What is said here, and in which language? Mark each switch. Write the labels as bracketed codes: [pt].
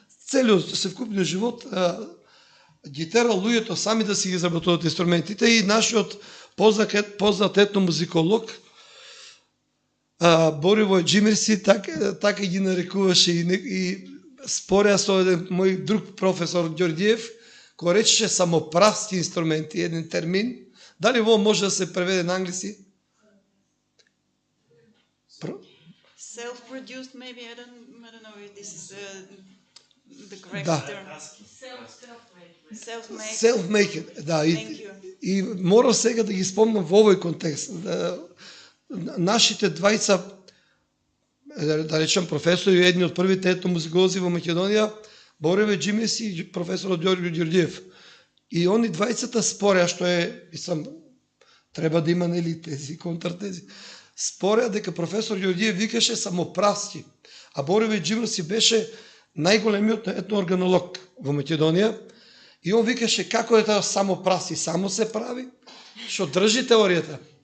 [mk] целиот севкупниот живот, ги терал луѓето сами да си ги изработуваат инструментите и нашиот познат етномузиколог Боривој Джимирси така ги нарекуваше и спореа со еден мој друг професор Ѓорѓиев, кој речеше самоправски инструменти, еден термин. Дали во може да се преведе на англиски? [en] Self-produced, maybe, I don't know if this is the correct term. Self-made. Self-made, да. [mk] И морам сега да ги спомнам во овој контекст. Нашите двајца, да речем професори, едни од првите етномузиколози во Македонија, Боривој Джимирси и професорот Ѓорѓиев. И они двајцата спореа, што е, треба да има тези контртези, спореа дека професор Ѓорѓиев викаше самоправски, а Боривој Джимирси беше најголемиот етноорганолог во Македонија и он викаше како е тоа самоправски, само се прави, што држи теоријата.